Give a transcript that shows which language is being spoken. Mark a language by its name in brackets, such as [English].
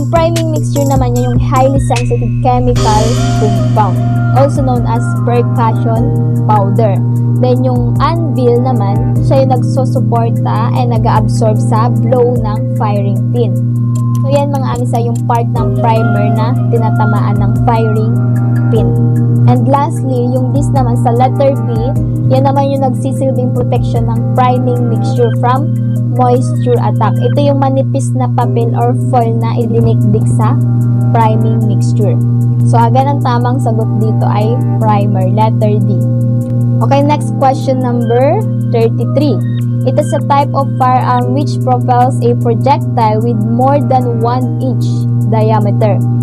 [Filipino] Yung priming mixture naman yan yung [English] highly sensitive chemical compound, also known as percussion powder. [Filipino] Then yung anvil naman, siya yung nagsusuporta and nag-absorb sa blow ng firing pin. So yan mga amisay yung part ng primer na tinatamaan ng firing pin. And lastly, yung this naman sa letter B, yan naman yung nagsisilbing protection ng priming mixture [English] from moisture attack. [Filipino] Ito yung manipis na papel or foil na idinikdik sa priming mixture. So, agad ang tamang sagot dito ay primer, letter D. [English] Okay, next question, number 33. It is a type of firearm which propels a projectile with more than 1 inch diameter.